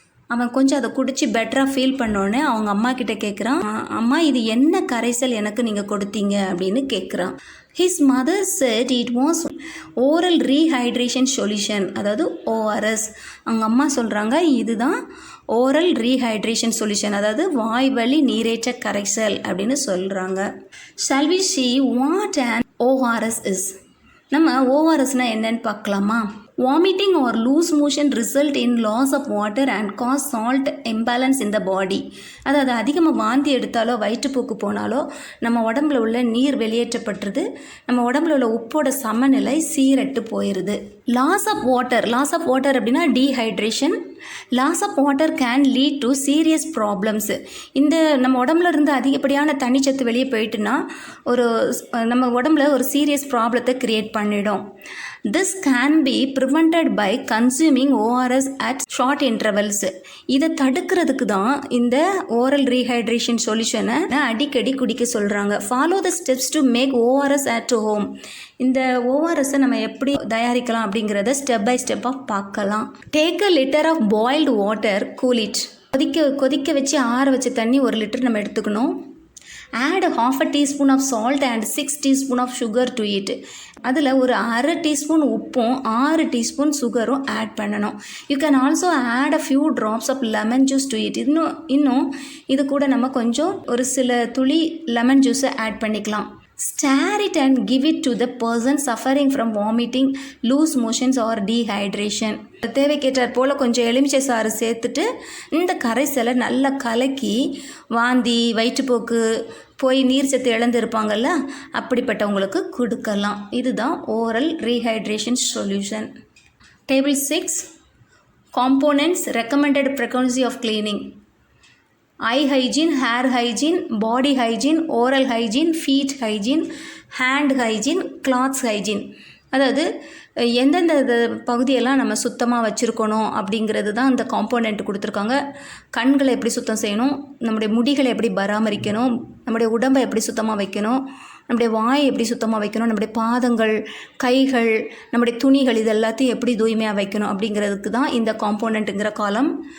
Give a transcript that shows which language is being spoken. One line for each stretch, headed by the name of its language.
Tamil: அவன் கொஞ்சம் அதை குடித்து பெட்டராக ஃபீல் பண்ணோடனே அவங்க அம்மா கிட்ட கேட்குறான், அம்மா இது என்ன கரைசல் எனக்கு நீங்கள் கொடுத்தீங்க அப்படின்னு கேட்குறான்.
English: His mother said it was oral rehydration solution, அதாவது ORS.
Tamil: அவங்க அம்மா சொல்கிறாங்க இதுதான் ஓரல் ரீஹைட்ரேஷன் சொல்யூஷன், அதாவது வாய்வழி நீரேற்ற கரைசல் அப்படின்னு சொல்கிறாங்க.
English: Shall we see what an ORS is?
Tamil: நம்ம ஓஆர்எஸ்னால் என்னன்னு பார்க்கலாமா?
English: Vomiting or loose motion result in loss of water and cause salt imbalance in the body.
Tamil: அதாவது அதிகமாக வாந்தி எடுத்தாலோ வயிற்றுப்போக்கு போனாலோ நம்ம உடம்புல உள்ள நீர் வெளியேற்றப்பட்டுருது, நம்ம உடம்புல உள்ள உப்போட சமநிலை சீரட்டு போயிடுது.
English: Loss of water அப்படின்னா dehydration. Loss of water can lead to serious problems.
Tamil: இந்த நம்ம உடம்புல இருந்து அதிகப்படியான தண்ணிச்சத்து வெளியே போயிட்டுனா நம்ம உடம்புல ஒரு சீரியஸ் ப்ராப்ளத்தை க்ரியேட் பண்ணிடும்.
English: This can be prevented by consuming ORS at short intervals.
Tamil: இதை தடுக்கிறதுக்கு தான் இந்த ஓரல் ரீஹைட்ரேஷன் சொல்யூஷனை அடிக்கடி குடிக்க சொல்கிறாங்க.
English: Follow the steps to make ORS at home.
Tamil: இந்த ஓஆர்எஸ்ஸை நம்ம எப்படி தயாரிக்கலாம் அப்படிங்கிறத ஸ்டெப் பை ஸ்டெப்பாக பார்க்கலாம்.
English: Take a litre of boiled water, cool it.
Tamil: கொதிக்க வச்சு ஆற வச்ச தண்ணி 1 லிட்டர் நம்ம எடுத்துக்கணும்.
English: Add 1/2 teaspoon of salt and 6 teaspoon of sugar to it.
Tamil: அதில் ஒரு 1/2 teaspoon உப்பும் 6 teaspoon சுகரும் ஆட் பண்ணணும்.
English: You can also add a few drops of lemon juice to it.
Tamil: இன்னும் இது கூட நம்ம கொஞ்சம் ஒரு சில துளி லெமன் ஜூஸை ஆட் பண்ணிக்கலாம்.
English: Stir it and give it to the person suffering from vomiting, loose motions or dehydration.
Tamil: தேவைக்கேற்றாற் போல் கொஞ்சம் எலுமிச்சை சாறு சேர்த்துட்டு இந்த கரைசலை நல்லா கலக்கி வாந்தி வயிற்றுப்போக்கு போய் நீர் சத்து இழந்திருப்பாங்கல்ல அப்படிப்பட்டவங்களுக்கு கொடுக்கலாம். இதுதான் oral rehydration solution.
English: Table 6 Components Recommended Frequency of Cleaning. Eye hygiene, hair hygiene, body hygiene, oral hygiene, feet hygiene, hand hygiene, cloths hygiene.
Tamil: அதாவது எந்தெந்த பகுதியெல்லாம் நம்ம சுத்தமாக வச்சுருக்கணும் அப்படிங்கிறது தான் இந்த காம்போனெண்ட் கொடுத்துருக்காங்க. கண்களை எப்படி சுத்தம் செய்யணும், நம்முடைய முடிகளை எப்படி பராமரிக்கணும், நம்முடைய உடம்பை எப்படி சுத்தமாக வைக்கணும், நம்முடைய வாயை எப்படி சுத்தமாக வைக்கணும், நம்முடைய பாதங்கள், கைகள், நம்முடைய துணிகள் இது எல்லாத்தையும் எப்படி தூய்மையாக வைக்கணும் அப்படிங்கிறதுக்கு தான் இந்த காம்போனெண்ட்டுங்கிற காலம்.